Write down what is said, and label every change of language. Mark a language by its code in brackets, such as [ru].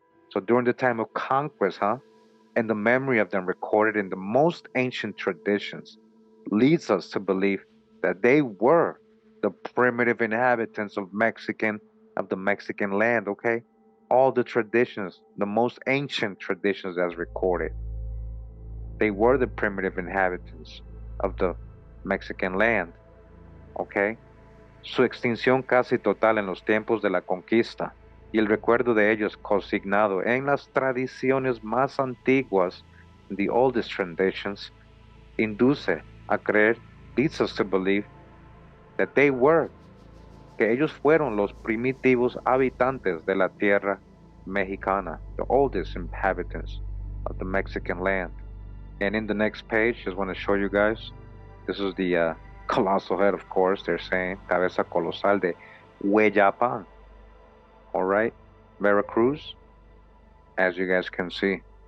[en] So during the time of conquest, huh? And the memory of them recorded in the most ancient traditions leads us to believe that they were the primitive inhabitants of the Mexican land, okay? all the traditions, the most ancient traditions that's recorded. They were the primitive inhabitants of the Mexican land, okay? [es] Su extinción casi total en los tiempos de la conquista y el recuerdo de ellos consignado en las tradiciones más antiguas, [en] the oldest traditions, [es] induce a creer, [en] leads us to believe that they were, [es] que ellos fueron los primitivos habitantes de la tierra mexicana, [en] the oldest inhabitants of the Mexican land. And in the next page, just want to show you guys, this is the colossal head, of course, they're saying, cabeza colosal de Hueyapan, all right, Veracruz, as you guys can see.